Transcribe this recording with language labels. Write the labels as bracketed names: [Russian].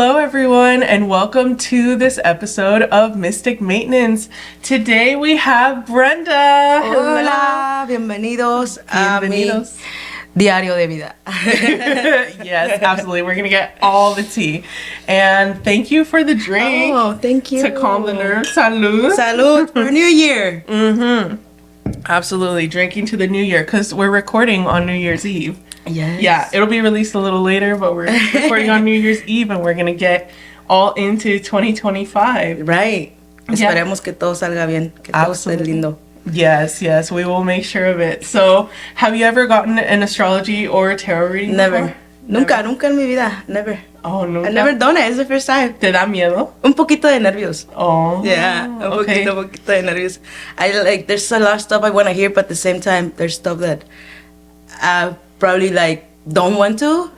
[English] Hello everyone and welcome to this episode of Mystic Maintenance. Today we have Brenda. [Spanish] Hola, bienvenidos a mi diario de vida. [English] Yes, absolutely. We're going to get all the tea. And thank you for the drink. Oh, thank you. To calm the nerves. [Spanish] Salud. [English] Salud for New Year. Absolutely. Drinking to the New Year because we're recording on New Year's Eve. Yes. Yeah, it'll be released a little later, but we're recording on New Year's Eve and we're going to get all into 2025. Right. Yeah. [Spanish] Esperemos que todo salga bien, que todo esté lindo. [English] Yes, we will make sure of it. So, have you ever gotten an astrology or a tarot reading Never. before? [Spanish] Nunca en mi vida. [English] Never. Oh, no. I've never done it. It's the first time. [Spanish] ¿Te da miedo? Un poquito de nervios. [English] Oh. Yeah, un okay. [Spanish] poquito de nervios. [English] There's a lot of stuff I want to hear, but at the same time, there's stuff that I probably don't want to.